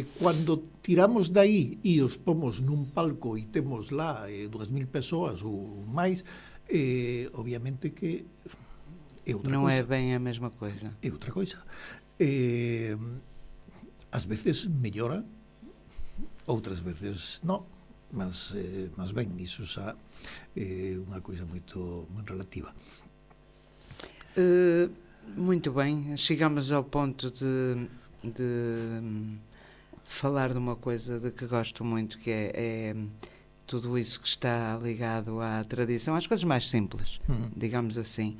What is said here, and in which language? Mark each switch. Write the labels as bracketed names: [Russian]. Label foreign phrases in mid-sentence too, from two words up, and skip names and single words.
[Galician] Cando tiramos daí e os pomos nun palco e temos lá 2.000 persoas ou máis, obviamente que é outra non coisa. Non é ben a mesma coisa. É outra coisa. Ás veces mellora, outras veces non, mas ben, iso xa é unha coisa moito relativa. [Portuguese] Muito bem, chegamos ao ponto de falar de uma coisa de que gosto muito, que é tudo isso que está ligado à tradição, às coisas mais simples, digamos assim.